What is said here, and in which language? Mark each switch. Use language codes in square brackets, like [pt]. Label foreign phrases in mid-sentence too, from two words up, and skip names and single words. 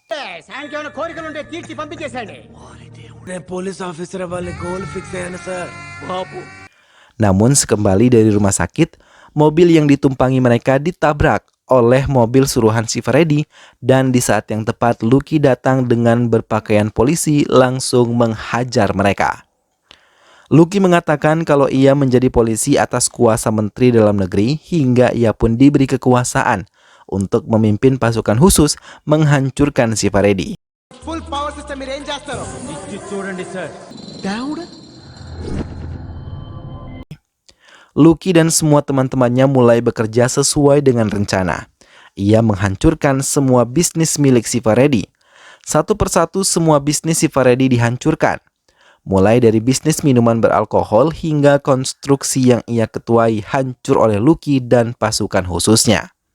[id] Namun sekembali dari rumah sakit, mobil yang ditumpangi mereka ditabrak oleh mobil suruhan si Faredi dan di saat yang tepat Lucky datang dengan berpakaian polisi langsung menghajar mereka. Lucky mengatakan kalau ia menjadi polisi atas kuasa Menteri Dalam Negeri hingga ia pun diberi kekuasaan untuk memimpin pasukan khusus menghancurkan si Faredi. [en] full power system [te] మీరు ఏం చేస్తారు చూడండి సార్ దేవుడా. [id] Lucky dan semua teman-temannya mulai bekerja sesuai dengan rencana. Ia menghancurkan semua bisnis milik si Faredi. Satu persatu semua bisnis si Faredi dihancurkan. Mulai dari bisnis minuman beralkohol hingga konstruksi yang ia ketuai hancur oleh Lucky dan pasukan khususnya.